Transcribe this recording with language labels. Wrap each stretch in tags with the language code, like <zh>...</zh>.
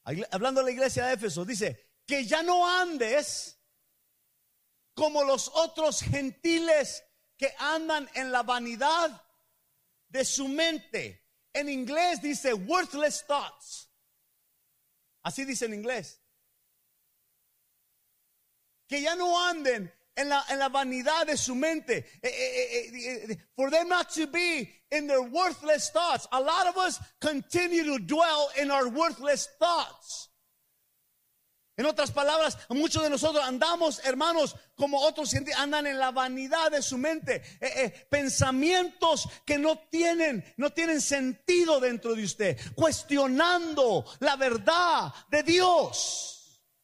<es>Hablando a la iglesia de Éfeso, dice: que ya no andes como los otros gentiles que andan en la vanidad de su mente. En inglés dice</es> <en>worthless thoughts.</en> <es>Así dice en inglés. Que ya no anden en la vanidad de su mente.</es> <en>For them not to be in their worthless thoughts. A lot of us continue to dwell in our worthless thoughts.</en> <es>En otras palabras, muchos de nosotros andamos, hermanos, como otros andan en la vanidad de su mente. Pensamientos que no tienen sentido dentro de usted. Cuestionando la verdad de Dios.</es>